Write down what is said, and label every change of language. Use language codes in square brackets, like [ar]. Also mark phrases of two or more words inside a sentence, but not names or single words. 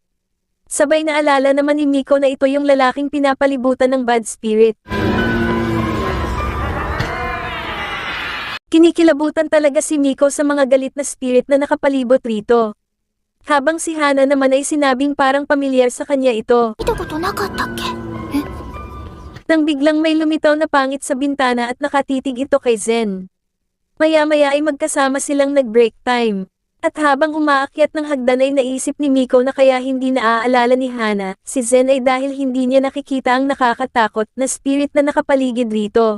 [tl] Sabay na alala naman ni Miko na ito yung lalaking pinapalibutan ng bad spirit. Kinikilabutan talaga si Miko sa mga galit na spirit na nakapalibot rito. Habang si Hana naman ay sinabing parang pamilyar sa kanya ito. [ja] 見たことなかったっけ？ [tl] Nang biglang may lumitaw na pangit sa bintana at nakatitig ito kay Zen. Maya-maya ay magkasama silang nag- [en] break time. [tl] At habang umaakyat ng hagdan ay naisip ni Miko na kaya hindi naaalala ni Hana, si Zen ay dahil hindi niya nakikita ang nakakatakot na spirit na nakapaligid rito.